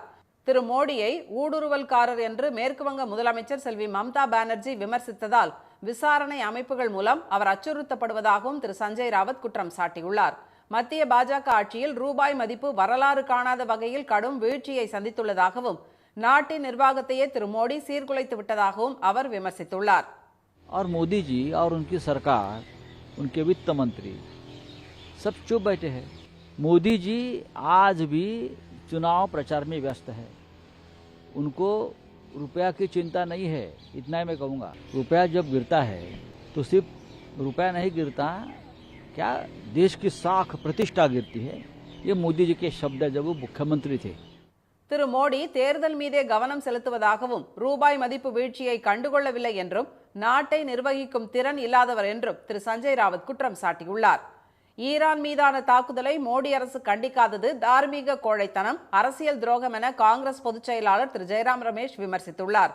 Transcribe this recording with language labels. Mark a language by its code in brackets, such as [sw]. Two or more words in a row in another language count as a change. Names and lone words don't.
[ta] திரு மோடியை ஊடுருவல்காரர் என்று மேற்கு வங்க முதலமைச்சர் செல்வி மம்தா பானர்ஜி விமர்சித்ததால் விசாரணை அமைப்புகள் மூலம் அவர் அச்சுறுத்தப்படுவதாகவும் திரு சஞ்சய் ராவத் குற்றம் சாட்டியுள்ளார். மத்திய பாஜக ஆட்சியில் ரூபாய் மதிப்பு வரலாறு காணாத வகையில் கடும் வீழ்ச்சியை சந்தித்துள்ளதாகவும் நாட்டின் நிர்வாகத்தையே திரு மோடி சீர்குலைத்து விட்டதாகவும் அவர் விமர்சித்துள்ளார். [hi] और मोदी जी और उनकी सरकार, उनके वित्त मंत्री सब चुप बैठे हैं. मोदी जी आज भी चुनाव प्रचार में व्यस्त है. उनको रुपया की चिंता नहीं है. इतना ही मैं कहूँगा. रुपया जब गिरता है तो सिर्फ रुपया नहीं गिरता, क्या देश की साख प्रतिष्ठा गिरती है. ये मोदी जी के शब्द है जब वो मुख्यमंत्री थे. [ta] திரு மோடி தேர்தல் மீதே கவனம் செலுத்துவதாகவும் ரூபாய் மதிப்பு வீழ்ச்சியை கண்டுகொள்ளவில்லை என்றும் நாட்டை நிர்வகிக்கும் திறன் இல்லாதவர் என்றும் திரு சஞ்சய் ராவத் குற்றம் சாட்டியுள்ளார். ஈரான் மீதான தாக்குதலை மோடி அரசு கண்டிக்காதது தார்மீக கோழைத்தனம், அரசியல் துரோகம் என காங்கிரஸ் பொதுச் செயலாளர் திரு ஜெயராம் ரமேஷ் விமர்சித்துள்ளார்.